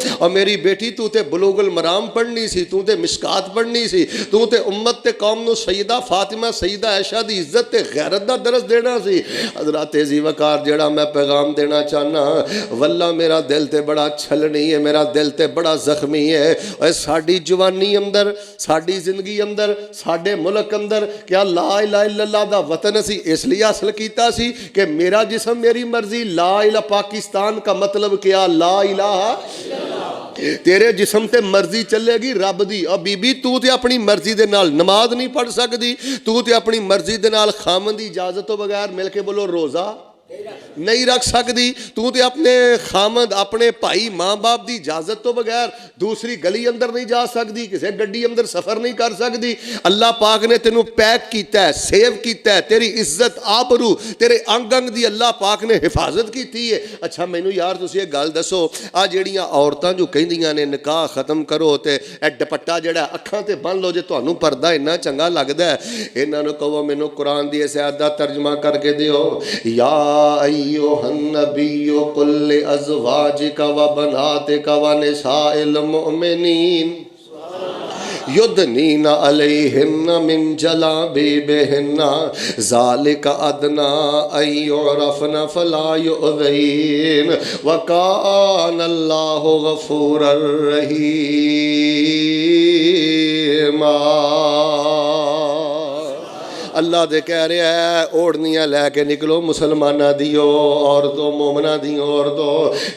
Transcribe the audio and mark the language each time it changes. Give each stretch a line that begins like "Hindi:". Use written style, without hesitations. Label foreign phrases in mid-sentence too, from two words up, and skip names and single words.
Punjabi: اور میری بیٹی تُو تے بلوغ المرام پڑھنی سی، تُو تے مشکوٰۃ پڑھنی سی، تُو تے امت تے قوم نوں سیدہ فاطمہ سیدہ عائشہ دی عزت تے غیرت دا درس دینا سی. حضرات تے جی وقار جیہڑا میں پیغام دینا چاہنا، واللہ میرا دل تے بڑا چھلنی اے، میرا دل تے بڑا زخمی اے. اور ساڈی جوانی اندر، ساڈی زندگی اندر، ساڈے ملک اندر کیا
Arabic: لا إله إلا الله
Punjabi: دا وطن اسی اس لئی حاصل کیتا سی کہ
Urdu: میرا جسم میری مرضی.
Arabic: لا إله
Urdu: پاکستان کا مطلب کیا?
Arabic: لا إله,
Punjabi: تیرے جسم تے مرضی چلے گی رب دی. اور بی بی تُو تے اپنی مرضی دے نال نماز نہیں پڑھ سکدی، تُو تے اپنی مرضی دے نال خاوند دی اجازت توں بغیر مل کے بولو روزہ نہیں رکھ سکدی، تُو تو اپنے خاوند اپنے بھائی ماں باپ کی اجازت توں بغیر دوسری گلی اندر نہیں جا سکتی، کسی گڈی اندر سفر نہیں کر سکتی.
Urdu: اللہ پاک نے تینوں پیک کیا ہے، سیو کیا ہے، تیری عزت آبرو تیرے انگ انگ کی اللہ پاک نے حفاظت کی ہے.
Punjabi: اچھا مینوں یار تسیں اک گل دسو، آ جیہڑیاں عورتاں جو کہندیاں نے نکاح ختم کرو تے اے دوپٹہ جیہڑا اکھاں تے بن لو، جے تہانوں پردہ انّا چنگا لگدا اے، انہاں نوں کہو مینوں قرآن دی اس آیت دا ترجمہ کر کے دیو.
Arabic: يا أيها النبي قل لأزواجك وبناتك ونساء المؤمنين يدنين عليهن من جلابيبهن ذلك أدنى أن يعرفن فلا يؤذين وكان الله غفورا رحيما.
Punjabi: اللہ دے کہہ رہیا اے اوڑھنیاں لے کے نکلو مسلماناں دیو، عورتو مومناں دیو عورتو.